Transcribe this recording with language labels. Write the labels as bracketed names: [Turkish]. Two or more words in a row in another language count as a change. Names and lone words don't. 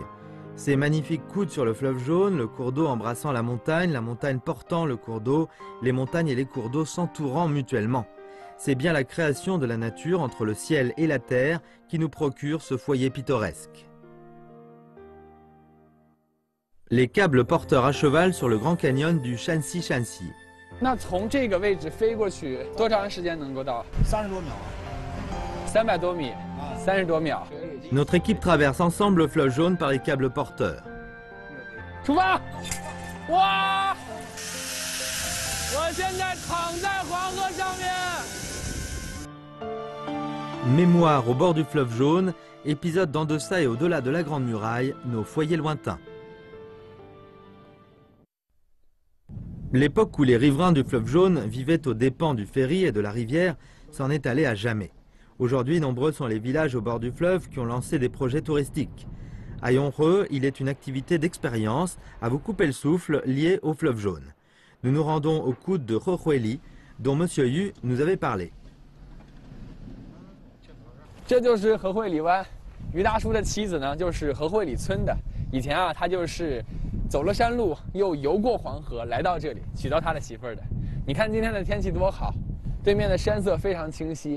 [French] Ces magnifiques coudes sur le fleuve jaune, le cours d'eau embrassant la montagne portant le cours d'eau, les montagnes et les cours d'eau s'entourant mutuellement. C'est bien la création de la nature entre le ciel et la terre qui nous procure ce foyer pittoresque. Les câbles porteurs à cheval sur le grand canyon du Shanxi. [Chinese] 那从这个位置飞过去多长时间能够到？30多秒。300多米，30多秒。 [French] Notre équipe traverse ensemble le fleuve jaune par les câbles porteurs. [Chinese] 出发！哇！我现在躺在黄河上面。 [French] Mémoire au bord du fleuve jaune, épisode d'en deçà et au-delà de la Grande Muraille, nos foyers lointains. L'époque où les riverains du fleuve jaune vivaient aux dépens du ferry et de la rivière s'en est allée à jamais. Aujourd'hui, nombreux sont les villages au bord du fleuve qui ont lancé des projets touristiques. À Yongreux, il est une activité d'expérience à vous couper le souffle liée au fleuve jaune. Nous nous rendons au coude de Rohueli, dont Monsieur Yu nous avait parlé. [Chinese] 这就是河会里湾，于大叔的妻子呢，就是河会里村的。以前啊，他就是走了山路，又游过黄河，来到这里娶到他的媳妇儿的。你看今天的天气多好，对面的山色非常清晰。